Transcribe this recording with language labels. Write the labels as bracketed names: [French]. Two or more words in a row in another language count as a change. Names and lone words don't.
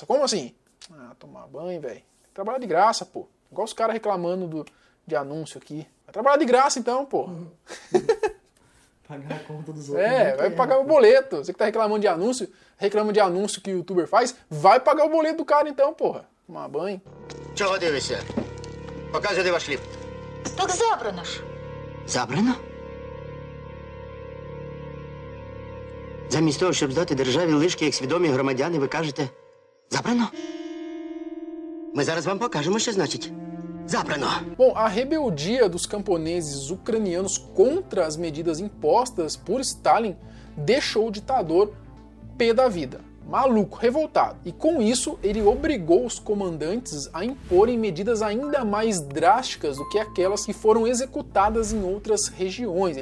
[Portuguese] Como assim? Ah, tomar banho, velho. Trabalhar de graça, pô. Igual os caras reclamando de anúncio aqui. Vai trabalhar de graça então, pô. Pagar a conta dos outros. Vai pagar o boleto. Você que tá reclamando de anúncio que o youtuber faz, vai pagar o boleto do cara então, porra. Tomar banho. [Ukrainian] Чого дивишся? Показуйте ваш хліб. Так забрано ж. Забрано? Замість того, щоб здати державі лишки, як свідомі громадяни, ви кажете «забрано». Ми зараз вам покажемо, що значить «забрано». [Portuguese] Bom, a rebeldia dos camponeses ucranianos contra as medidas impostas por Stalin deixou o ditador pé da vida, maluco, revoltado. E com isso, ele obrigou os comandantes a imporem medidas ainda mais drásticas do que aquelas que foram executadas em outras regiões.